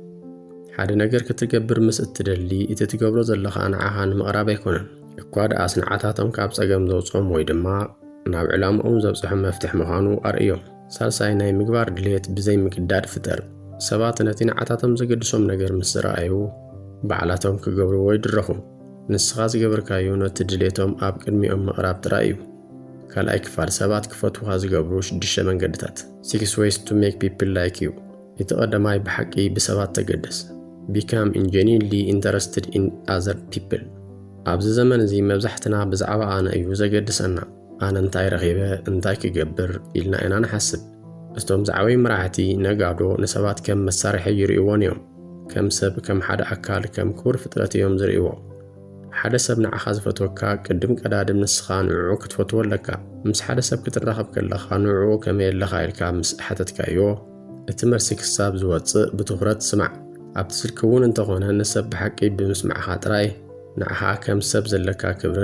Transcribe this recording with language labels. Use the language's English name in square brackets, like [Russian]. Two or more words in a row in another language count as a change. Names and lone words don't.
[Tigrinya] ሓደ ነገር ክትገብር ምስ እትደሊ እቲ ትገብሮ ዘለኻ ንዓኻ ንምቕራብ ኣይኮነን እኳ ደኣስ ንዓታቶም ካብ ጸገም ዘውፅኦም ወይ ድማ ናብ ዕላምኦም ዘብጽሖም መፍትሕ ምዃኑ ኣርእዮም። ሳልሳይ ናይ ምግባር ድሌት ብዘይ ምግዳድ ፍጠር። ሰባት ነቲ ንዓታቶም ዘገድሶም ነገር ምስ ዝረኣዩ ባዕላቶም ክገብርዎ ይድረኹ። ንስኻ ዝገበርካዮ ነቲ ድሌቶም ኣብ ቅድሚኦም ምቕራብ ጥራይ እዩ። ካልኣይ ክፋል ሰባት ክፈትውኻ ዝገብሩ 6 መንገድታት [English] 6 ways to make people like you። [Tigrinya] እቲ ቀዳማይ ብሓቂ ብሰባት ተገደስ። [English] Become genuinely interested in other people። [Tigrinya] ኣብዚ ዘመን እዚ መብዛሕትና ብዛዕባ ኣነ እዩ ዘገድሰና። ኣነ እንታይ ረኺበ እንታይ ክገብር ኢልና ኢና ንሓስብ። እቶም ዝዓበዩ መራሕቲ ነጋዶ ንሰባት ከም መሳርሒ ይርእይዎን እዮም። ከም ሰብ ከም ሓደ ኣካል ከም ክቡር ፍጥረት እዮም ዝርእይዎ። ሓደ ሰብ ንዓኻ ዝፈትወካ ቅድም ቀዳድም ንስኻ ንዕኡ ክትፈትዎ ኣለካ። ምስ ሓደ ሰብ ክትራኸብ ከለኻ ንዕኡ ከመይ ኣለኻ ኢልካ ምስ ሓተትካዮ እቲ መልሲ ክሳብ ዝወፅእ ብትኹረት ስማዕ። ኣብቲ ስልኪ እውን እንተኾነ ንሰብ ብሓቂ ብምስማዕኻ ጥራይ ንዓኻ ከም ሰብ ዘለካ ክብርን